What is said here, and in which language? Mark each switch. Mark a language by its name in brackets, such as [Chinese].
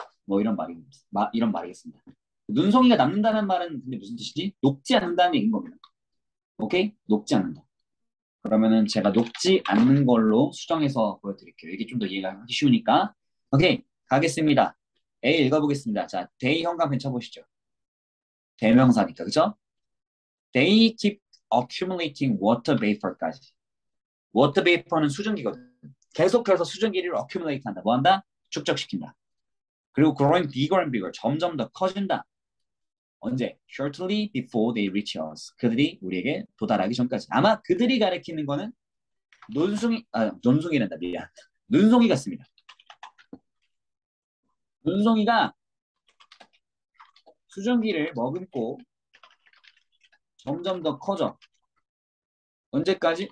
[Korean] 뭐 이런 말이겠습니다. 눈송이가 남는다는 말은 근데 무슨 뜻이지? 녹지 않는다는 얘기인 겁니다. 오케이? 녹지 않는다. 그러면은 제가 녹지 않는 걸로 수정해서 보여드릴게요. 이게 좀 더 이해가 하기 쉬우니까. 오케이, 가겠습니다. A 읽어보겠습니다. 자, they 형광펜 쳐보시죠. 대명사니까, 그죠? [English] They keep accumulating water vapor까지. [Korean] 워터 베이퍼는 수증기거든. 계속해서 수증기를 accumulate 한다. 뭐 한다? 축적시킨다. [English] 그리고 growing bigger and bigger. [Korean] 점점 더 커진다. 언제? [English] Shortly before they reach us. [Korean] 그들이 우리에게 도달하기 전까지. 아마 그들이 가리키는 거는 논숭이란다. 미안. 눈송이 같습니다. 눈송이가 수증기를 머금고 점점 더 커져. 언제까지?